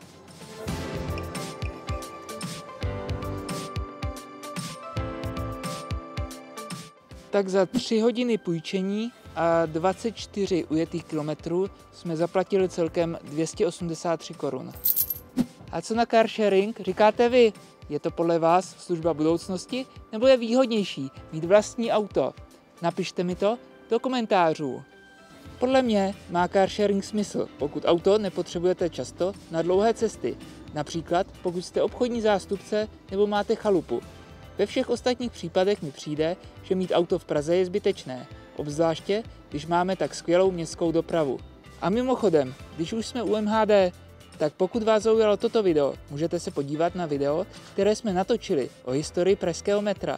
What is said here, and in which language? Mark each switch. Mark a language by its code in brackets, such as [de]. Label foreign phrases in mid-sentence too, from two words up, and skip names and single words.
[cs] Tak za 3 hodiny půjčení a 24 ujetých kilometrů jsme zaplatili celkem 283 korun. A co na [en] car sharing? [cs] Říkáte vy, je to podle vás služba budoucnosti nebo je výhodnější mít vlastní auto? Napište mi to do komentářů. Podle mě má [en] car sharing [cs] smysl, pokud auto nepotřebujete často na dlouhé cesty, například pokud jste obchodní zástupce nebo máte chalupu. Ve všech ostatních případech mi přijde, že mít auto v Praze je zbytečné, obzvláště když máme tak skvělou městskou dopravu. A mimochodem, když už jsme u MHD, tak pokud vás zaujalo toto video, můžete se podívat na video, které jsme natočili o historii pražského metra.